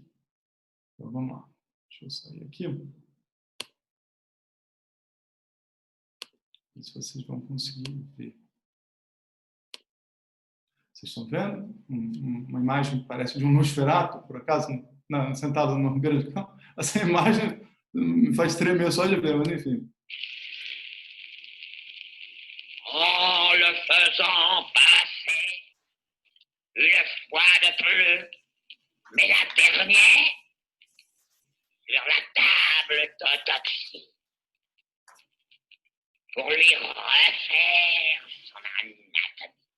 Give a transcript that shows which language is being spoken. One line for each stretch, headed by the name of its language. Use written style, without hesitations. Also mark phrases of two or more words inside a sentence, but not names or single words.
Portuguese: Então, vamos lá. Deixa eu sair aqui. Não sei se vocês vão conseguir ver. Vocês estão vendo? Uma imagem que parece de um Nosferatu, por acaso, sentado na beira de campo. Essa imagem me faz tremer só de ver, mas enfim.
French: En le faisant passer une fois de plus, mais la dernière, sur la table d'autopsie, pour lui refaire son anatomie.